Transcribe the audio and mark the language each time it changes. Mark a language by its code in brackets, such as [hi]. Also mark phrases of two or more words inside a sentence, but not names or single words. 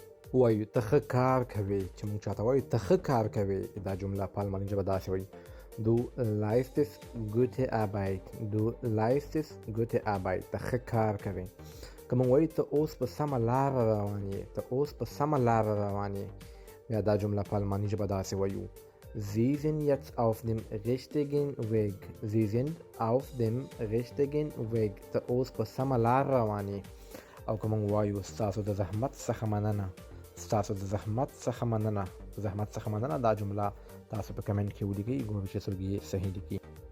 [ps] وایو ته ښه کار کوې چې موږ چاته وایو ته ښه کار کوې دا جمله په الماني ژبه داسې وایي [de] Du leistest gute Arbeit. Du leistest gute Arbeit. [ps] ته ښه کار کوې. که موږ وایو ته اوس په سمه لاره روان یې ته اوس په سمه لاره روان یې بیا دا جمله په الماني ژبه داسې وایو [de] Sie sind jetzt auf dem richtigen Weg. Sie sind auf dem richtigen Weg. [ps] ته اوس په سمه لاره روان یې او که موږ وایو ستاسو د زحمت څخه مننه ستاسو د زحمت څخه مننه دا جمله تاسو په کمنټ کې ولیکئ ګورئ چې څوک یې صحیح لیکي